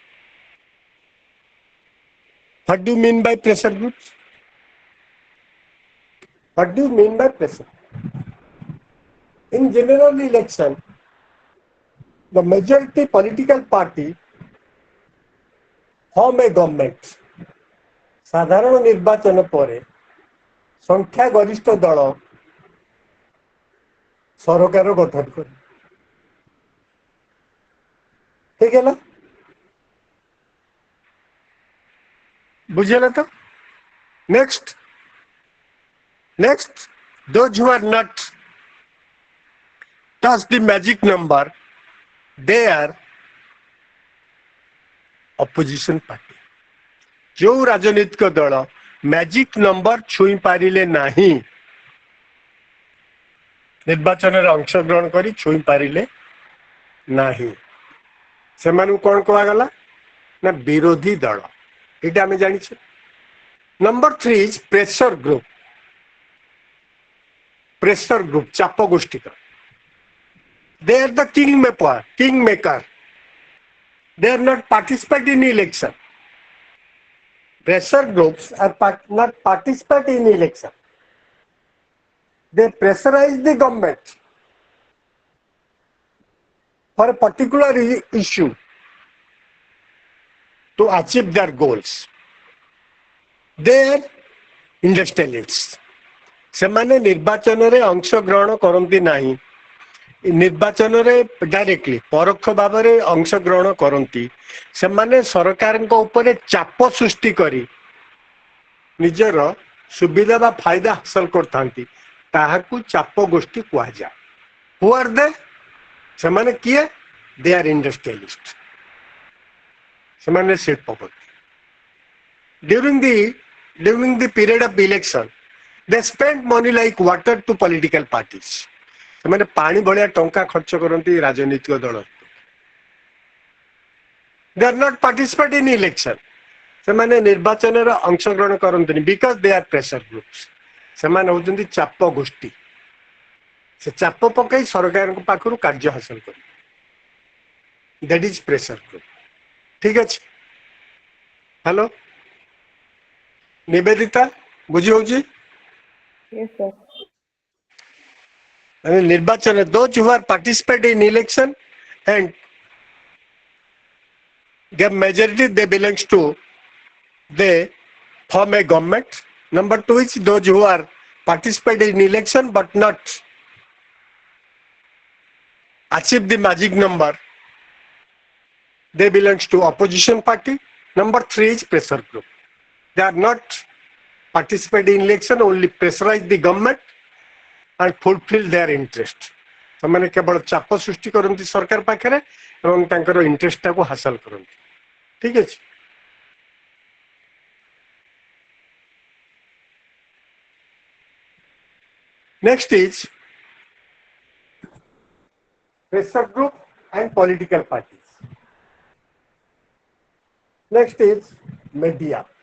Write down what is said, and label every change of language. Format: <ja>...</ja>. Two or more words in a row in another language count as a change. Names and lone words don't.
<en>What do you mean by pressure groups? What do you mean by pressure? In general election, the majority political party form a government.</en> <or>ସାଧାରଣ ନିର୍ବାଚନ ପରେ ସଂଖ୍ୟା ଗରିଷ୍ଠ ଦଳ ସରକାର ଗଠନ କରେ। ଠିକ ହେଲା? ବୁଝିହେଲା ତ?</or> <en>Next, those who are not touch the magic number, they are opposition party.</en> <or>ଜୋ ରାଜନୈତିକ ଦଳ</or> <en>magic number</en> <or>ଛୁଇଁ ପାରିଲେ ନାହିଁ, ନିର୍ବାଚନ ରେ ଅଂଶଗ୍ରହଣ କରି ଛୁଇଁ ପାରିଲେ ନାହିଁ, ସେମାନୁ କଣ କହଗଲା ନା ବିରୋଧୀ ଦଳ। ଏଟା ଆମେ ଜାଣି ଛ।</or> <en>number 3 is pressure group. pressure group</en> <or>ଚାପ ଗୋଷ୍ଠୀ କା,</or> <en>they are the kingmaker. They are not participate in election. Pressure groups are not participate in election. They pressurize the government for a particular issue to achieve their goals. They are industrialists.</en> <or>ସେମାନେ ନିର୍ବାଚନରେ ଅଂଶଗ୍ରହଣ କରନ୍ତି ନାହିଁ, ନିର୍ବାଚନରେ ଡାଇରେକ୍ଟଲି ପରୋକ୍ଷ ଭାବରେ ଅଂଶଗ୍ରହଣ କରନ୍ତି। ସେମାନେ ସରକାରଙ୍କ ଉପରେ ଚାପ ସୃଷ୍ଟି କରି ନିଜର ସୁବିଧା ବା ଫାଇଦା ହାସଲ କରିଥାନ୍ତି। ତାହାକୁ ଚାପ ଗୋଷ୍ଠୀ କୁହାଯାଏ।</or> <en>who are they?</en> <or>ସେମାନେ କିଏ?</or> <en>they are industrialist.</en> <or>ସେମାନେ ଶିଳ୍ପପତି।</or> <en>During the period of election, they spend money like water to political parties.</en> <or>ସେମାନେ ପାଣି ଭଳିଆ ଟଙ୍କା ଖର୍ଚ୍ଚ କରନ୍ତି ରାଜନୈତିକ ଦଳ।</or> <en>They are not participate in election.</en> <or>ସେମାନେ ନିର୍ବାଚନରେ ଅଂଶଗ୍ରହଣ କରନ୍ତିନି</or> <en>because they are pressure groups.</en> <or>ସେମାନେ ହଉଛନ୍ତି ଚାପ ଗୋଷ୍ଠୀ। ସେ ଚାପ ପକାଇ ସରକାରଙ୍କ ପାଖରୁ କାର୍ଯ୍ୟ ହାସଲ କରିବେ।</or> <en>That is pressure group.</en> <or>ଠିକ ଅଛି? ହ୍ୟାଲୋ ନିବେଦିତା, ବୁଝି ହଉଛି?</or> <en>Yes, sir. ନିର୍ବାଚନ, those who are participate in election and get majority, they belongs to, they form a government. Number 2 is those who are participate in election but not achieve the magic number, they belongs to opposition party. Number 3 is pressure group. They are not participate in election, only pressurize the government and fulfill their interest.</en> <or>ସେମାନେ କେବଳ ଚାପ ସୃଷ୍ଟି କରନ୍ତି ସରକାର ପାଖରେ ଏବଂ ତାଙ୍କର ଇଣ୍ଟରେଷ୍ଟ ଟାକୁ ହାସଲ କରନ୍ତି। ଠିକ ଅଛି?</or> <en>Next is pressure group and political parties. Next is media.</en>